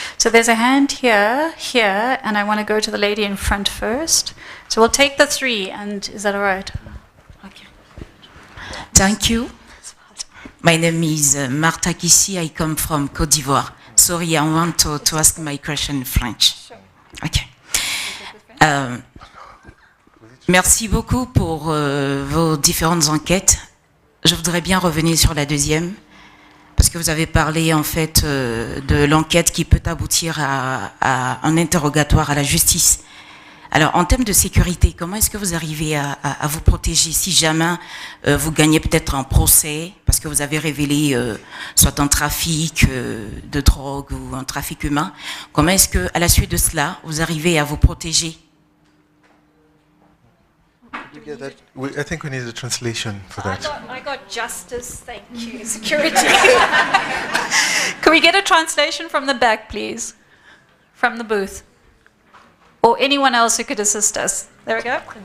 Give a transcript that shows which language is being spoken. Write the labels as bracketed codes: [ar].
[en] So there's a hand here, and I want to go to the lady in front first. So we'll take the three, and is that all right? Okay. Thank you. My name is Martha Kissi. I come from Côte d'Ivoire. Sorry, I want to ask my question in French. Sure. Okay. [fr] Merci beaucoup pour vos différentes enquêtes. Je voudrais bien revenir sur la deuxième, parce que vous avez parlé en fait de l'enquête qui peut aboutir à un interrogatoire à la justice. Alors, en termes de sécurité, comment est-ce que vous arrivez à vous protéger si jamais vous gagnez peut-être un procès parce que vous avez révélé soit un trafic de drogue ou un trafic humain? Comment est-ce que, à la suite de cela, vous arrivez à vous protéger? [en] I think we need a translation for that. I got justice, thank you. Security. Can we get a translation from the back, please? From the booth. Or anyone else who could assist us. There we go.